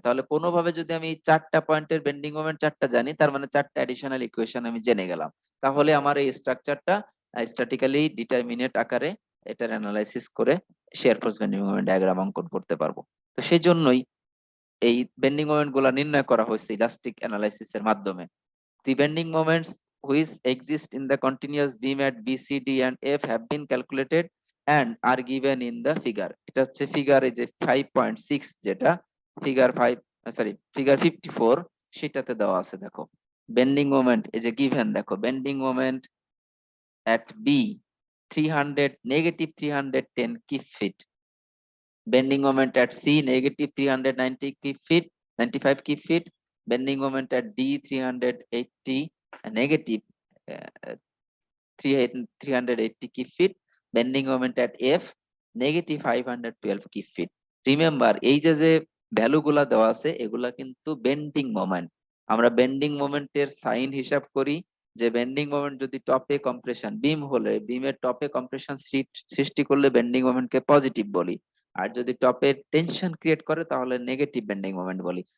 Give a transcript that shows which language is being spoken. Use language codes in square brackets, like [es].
[bn] তাহলে কোনোভাবে যদি আমি 4টা পয়েন্টের বেন্ডিং মোমেন্ট 4টা জানি, তার মানে 4টা অ্যাডিশনাল ইকুয়েশন আমি জেনে গেলাম। তাহলে আমার এই স্ট্রাকচারটা স্ট্যাটিক্যালি ডিটারমিনেট আকারে এটার অ্যানালাইসিস করে share force bending moment diagram অঙ্কন করতে পারবো। তো সেই জন্যই এই বেন্ডিং মোমেন্ট গুলা নির্ণয় করা হয়েছে ইলাস্টিক অ্যানালাইসিস এর মাধ্যমে। [en] The bending moments which exist in the continuous beam at B, C, D, and F have been calculated and are given in the figure. [bn] এটা হচ্ছে ফিগার এই যে 5.6, যেটা ফিগার 5, সরি ফিগার 54, সেটাতে দেওয়া আছে। দেখো বেন্ডিং মোমেন্ট এই যে গিভেন, দেখো bending moment [en] at B 300 negative 310 kip feet, bending moment at C negative 390 kip feet, 95 kip feet, bending moment at D 380 negative uh, 380 kip feet, bending moment at F negative 512 kip feet. [bn] Remember এই যে value গুলা দেওয়া আছে এগুলা কিন্তু bending moment. আমরা bending মোমেন্টের sign হিসাব করি যে বেন্ডিং মোমেন্ট যদি টপে কম্প্রেশন বিম হলে বিমের টপে কম্প্রেশন সৃষ্টি করলে বেন্ডিং মোমেন্টকে পজিটিভ বলি, আর যদি টপে টেনশন ক্রিয়েট করে তাহলে নেগেটিভ বেন্ডিং মোমেন্ট বলি।